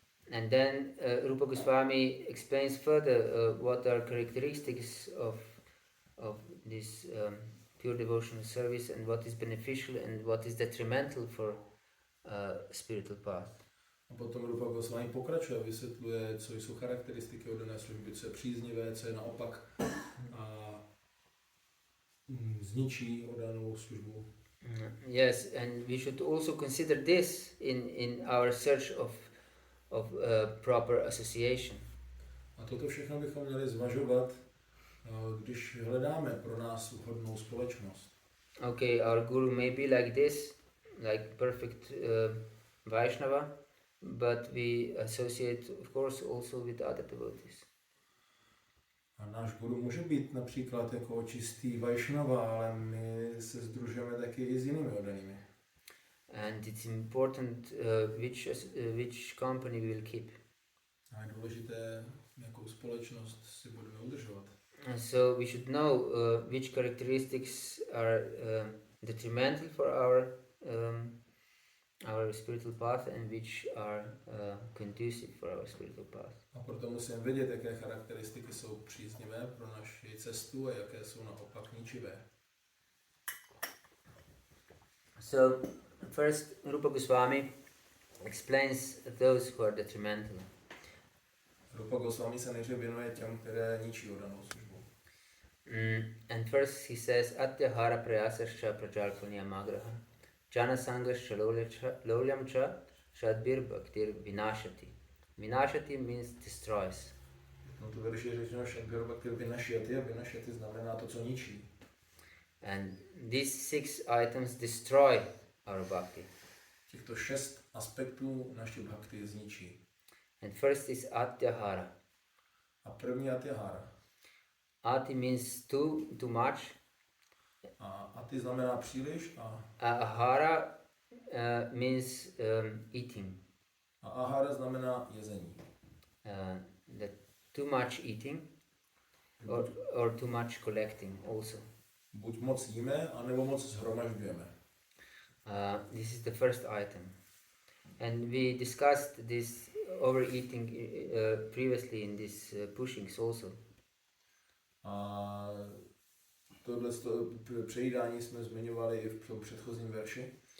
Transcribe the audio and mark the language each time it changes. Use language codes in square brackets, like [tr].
[en] And then Rupa Goswami explains further what are characteristics of this pure devotional service and what is beneficial and what is detrimental for spiritual path. [cs] A potom Rupa Goswami pokračuje, vysvětluje, co jsou charakteristiky oddané služby, co je příznivé, co je naopak zničí oddanou službu. [en] Yes, and we should also consider this in our search of proper association. [cs] A toto všechno bychom měli zvažovat, když hledáme pro nás vhodnou společnost. [en] Okay, our guru may be like this, like perfect Vaishnava, but we associate, of course, also with other devotees. [cs] A náš guru může být například jako čistý Vaishnava, ale my se sdružujeme taky i s jinými oddanými. [en] And it's important which company we will keep. [cs] A je důležité, jakou společnost si budeme udržovat. [en] So we should know which characteristics are detrimental for our spiritual path and which are conducive for our spiritual path. [cs] A proto musíme vědět, jaké charakteristiky jsou příznivé pro naši cestu a jaké jsou naopak ničivé. [en] So first Rupa Goswami explains those who are detrimental. [cs] Rupa Goswami se nejdřív věnuje těm, které ničí oddanou službu. [en] And first he says [sa] atyahara prayasascha prajalpanyamagraha jana sangascha lolyamcha shadbir bhaktir vinashati. [en] Vinashati means destroys. [cs] No to verši je řečeno [sa] shadbir bhaktir vinashati [cs] a vinashati znamená to, co ničí. [en] And these 6 items destroy our bhakti. [cs] Těchto 6 aspektů naší bhakti zničí. [en] And first is atyahara. [cs] A první atyahara. [en] Ati means too much. [cs] A ati znamená příliš a [en] Ahara means eating. [cs] a ahara znamená jezení. [en] That too much eating or too much collecting also. [cs] Buď moc jíme, anebo moc shromažďujeme. [en] This is the first item. And we discussed this overeating previously in these pushings also. [cs] A tohle přejídání jsme zmiňovali i v tom předchozím verši.